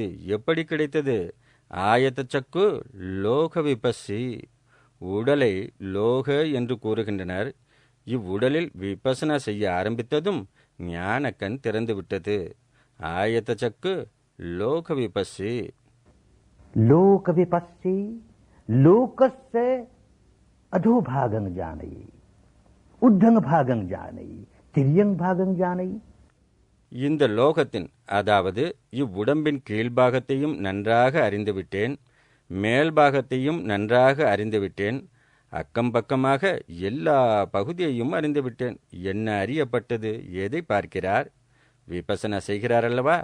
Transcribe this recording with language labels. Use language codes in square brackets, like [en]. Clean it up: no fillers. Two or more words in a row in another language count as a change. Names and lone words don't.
[ta] எப்படி கிடைத்தது? [pi] ஆயத்த சக்கு லோக விபசி. [ta] உடலை லோக என்று கூறுகின்றனர். இவ்வுடலில் விபசனா செய்ய ஆரம்பித்ததும் ஞான கண் திறந்து விட்டது. [pi] ஆயத்த சக்கு லோக விபசி. लोक विपस्सी लोकस्य अधोभागं जानयि, उद्धं भागं जानयि, तिर्यं भागं जानयि. [ta] இந்த லோகத்தின், அதாவது இவ்வுடம்பின் கீழ்பாகத்தையும் நன்றாக அறிந்துவிட்டேன், மேல்பாகத்தையும் நன்றாக அறிந்துவிட்டேன், அக்கம் பக்கமாக எல்லா பகுதியையும் அறிந்துவிட்டேன். என்ன அறியப்பட்டது? எதை பார்க்கிறார்? விபசனா செய்கிறார் அல்லவா?